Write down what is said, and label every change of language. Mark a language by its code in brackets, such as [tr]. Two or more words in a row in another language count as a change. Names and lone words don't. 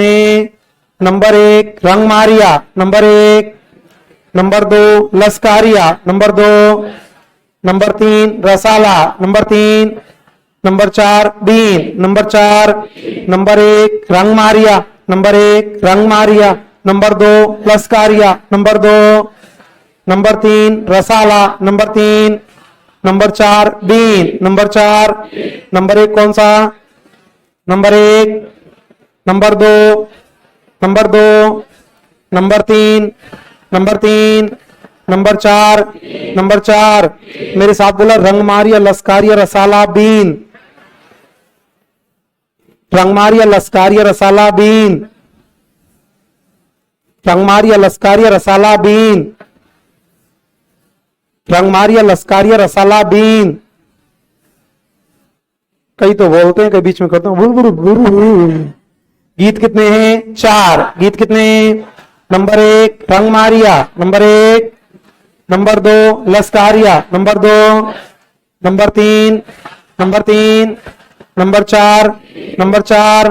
[hi] नंबर 1 रंग मारिया, नंबर 1, नंबर 2 लस्कारिया, नंबर 2, नंबर 3 रसाला, नंबर 3, नंबर 4 बीन, नंबर 4, नंबर 1 रंग मारिया, नंबर 1 रंग मारिया, नंबर 2 लस्कारिया, नंबर 2, नंबर 3 रसाला, नंबर 3, नंबर 4 बीन, नंबर 4, नंबर 1 कौन सा? नंबर 1, नंबर 2, नंबर 2, नंबर 3, नंबर 3, नंबर 4, नंबर 4। मेरे साथ बोला रंग मारिया लस्कारिया रसाला बीन, रंग मारिया लस्कारिया रसाला बीन, रंग मारिया लस्कारिया रसाला बीन, रंग मारिया लस्कारिया रसाला बीन। कई तो बोलते हैं, कई बीच में करते हैं। गीत कितने हैं? 4। गीत कितने? नंबर 1 रंग मारिया, नंबर 1, नंबर 2 लस्कारिया, नंबर 2, नंबर 3, नंबर 3, नंबर 4, नंबर 4।